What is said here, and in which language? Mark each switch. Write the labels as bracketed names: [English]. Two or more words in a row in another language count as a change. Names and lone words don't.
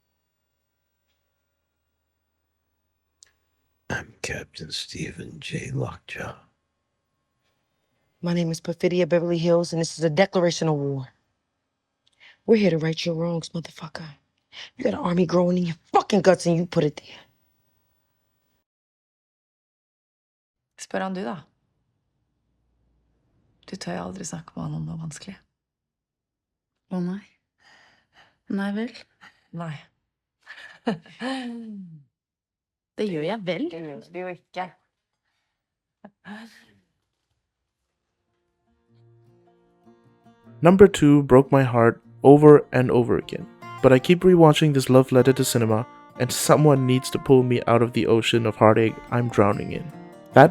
[English] I'm Captain Stephen J. Lockjaw. My name is Perfidia Beverly Hills, and this is a declaration of war. We're here to right your wrongs, motherfucker. You got an army growing in your fucking guts, and you put it there. [Norwegian] Spør han du, da. Du tør jo aldri snakke med han om noe vanskelig. Å nei. Nei vel? Nei. Det gjør jeg vel. Det gjør du jo ikke. [English] Number 2 broke my heart over and over again, but I keep rewatching this love letter to cinema, and someone needs to pull me out of the ocean of heartache I'm drowning in.